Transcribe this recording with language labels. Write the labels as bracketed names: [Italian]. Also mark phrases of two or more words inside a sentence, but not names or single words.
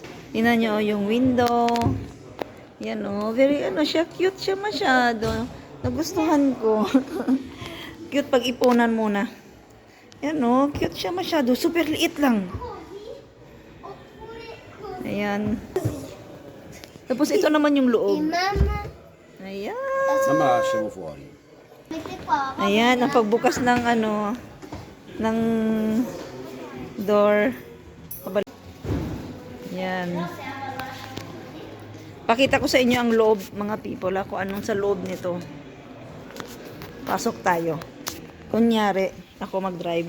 [Filipino] Tingnan nyo yung window. Yan very siya, cute siya masyado. Nagustuhan ko. Cute pag ipunan muna. Yan cute siya masyado. Super liit lang. Ayan. Tapos ito naman yung loob. Ayan. [Italian] Mamma lasciamo fuori. [Filipino] Ayan, ang pagbukas ng ng door. Ayan. Pakita ko sa inyo ang loob mga people, kung anong sa loob nito. Pasok tayo. Kunyari, ako mag-drive.